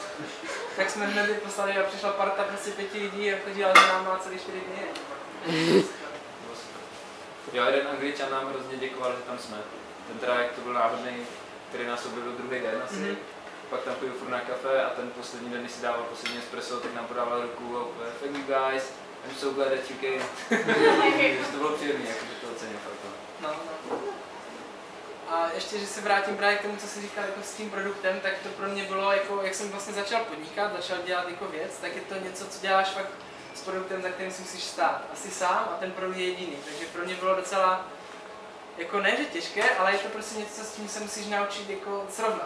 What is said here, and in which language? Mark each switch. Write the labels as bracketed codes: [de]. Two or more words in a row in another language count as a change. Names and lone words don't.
[cs] Tak jsme hned poslali a přišla parta prostě 5 lidí a chodila za náma celý 4 dny. Jo, jeden Angličan nám hrozně děkoval, že tam jsme. Ten teda, jak to byl náhodný, který nás objevil druhý den asi. Pak tam pojil furt na kafe a ten poslední den, když si dával poslední espresso, tak nám podával ruku a úplně, [en] thank you guys, I'm so glad that you came. [cs] Takže to bylo příjemné, jakože to ocenil fakt. No. A ještě, že se vrátím právě k tomu, co jsi říkal jako s tím produktem, tak to pro mě bylo, jako, jak jsem vlastně začal podnikat, začal dělat jako věc, tak je to něco, co děláš fakt s produktem, za kterým si musíš stát. Asi sám a ten produkt je jediný, takže pro mě bylo docela, jako ne, že těžké, ale je to prostě něco, s tím se musíš naučit jako srovnat.